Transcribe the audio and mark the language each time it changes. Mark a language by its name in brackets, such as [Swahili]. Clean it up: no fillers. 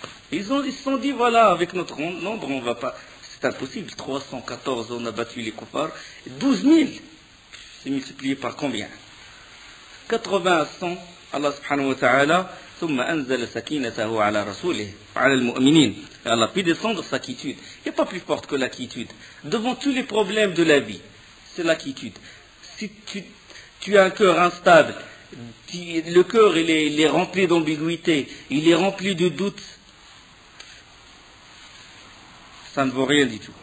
[French] Ils se sont dit, voilà, avec notre nombre, on va pas. C'est impossible. 314, on a battu les kuffars. 12 000, c'est multiplié par combien? [Arabic] 80 à 100, Allah subhanahu wa ta'ala, ثم أنزل سكينته على رسوله على المؤمنين. [French] Allah peut descendre sa quiétude. Il n'y a pas plus forte que la quiétude. Devant tous les problèmes de la vie, c'est la quiétude. Si tu as un cœur instable, le cœur il est rempli d'ambiguïté, il est rempli de doutes, ça ne vaut rien du tout.